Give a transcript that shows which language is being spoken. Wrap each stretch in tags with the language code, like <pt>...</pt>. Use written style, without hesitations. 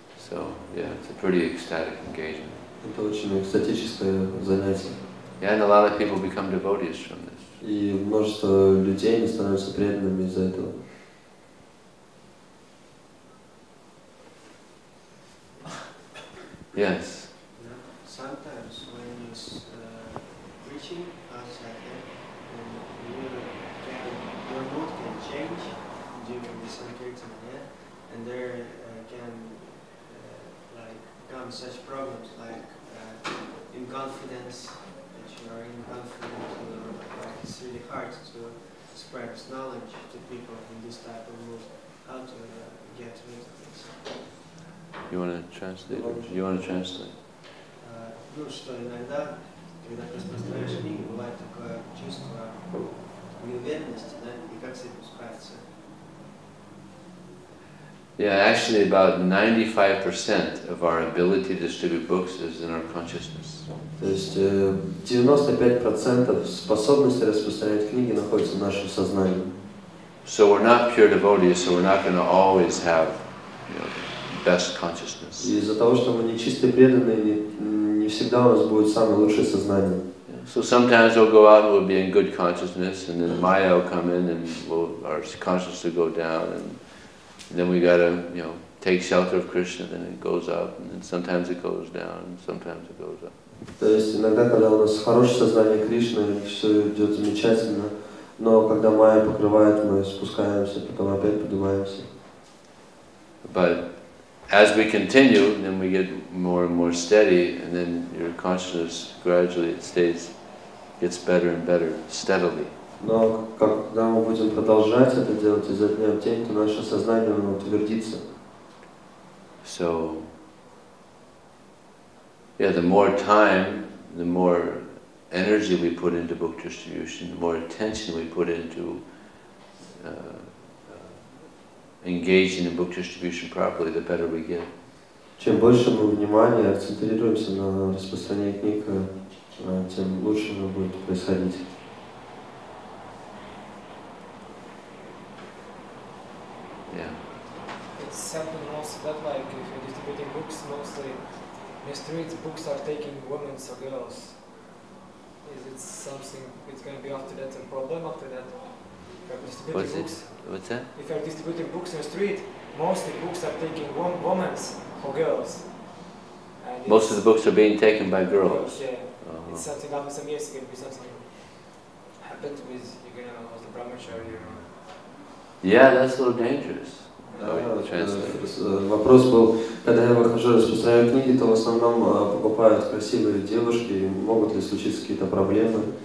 <en>So yeah, it's a pretty ecstatic engagement.</en> <ru>Это очень экстатическое занятие.</ru> <en>Yeah, and a lot of people become devotees from this.</en> <ru>И множество людей не становятся преданными из-за этого.</ru> <en>Yes. Sometimes when you're preaching outside there, your mood can change during the Sankirtan, and there can come such problems like inconfidence. You are inconfident, like it's really hard to spread knowledge to people in this type of mood. How to get rid of this? You want to translate? You want to translate?</en> <ru>Ну, что иногда, когда ты распространяешь книги, бывает такое чувство неуверенности, да, и как с этим справиться?</ru> <en>Yeah, actually about 95% of our ability to distribute books is in our consciousness.</en> <ru>То есть 95% способности распространять книги находится в нашем сознании.</ru> <en>So we're not pure devotees, so we're not going to always have, best consciousness.</en> <ru>И из-за того, что мы не чистые преданные, не всегда у нас будет самое лучшее сознание.</ru> <en>So sometimes we'll go out and we'll be in good consciousness, and then Maya will come in, and our consciousness will go down, and then we gotta, take shelter of Krishna, then it goes up, and then sometimes it goes down, and sometimes it goes up.</en> <ru>То есть иногда, когда у нас хорошее сознание Кришны, все идет замечательно, но когда майя покрывает, мы спускаемся, потом опять поднимаемся.</ru> <en>But as we continue, then we get more and more steady, and then your consciousness gradually gets better and better, steadily.</en> <ru>Но когда мы будем продолжать это делать изо дня в день, то наше сознание утвердится.</ru> <en>So, yeah, the more time, the more energy we put into book distribution, the more attention we put into engaging in book distribution properly, the better we get.</en> <ru>Чем больше мы внимания акцентрируемся на распространении книг, тем лучше оно будет происходить.</ru> <en>Yeah. It's happening also that like if you're distributing books, mostly in the streets, books are taking women or girls. Is it something? It's going to be after that a problem after that? If you're distributing books. What's that? If you're distributing books in the street, mostly books are taking women or girls. And Most of the books are being taken by girls. Yeah. It's something after some years ago, something happened with the brahmachari. Yeah, that's a little dangerous.</en> <ru>Вопрос был, когда я выхожу, распространяю книги, то в основном покупают красивые девушки, могут ли случиться какие-то проблемы?</ru>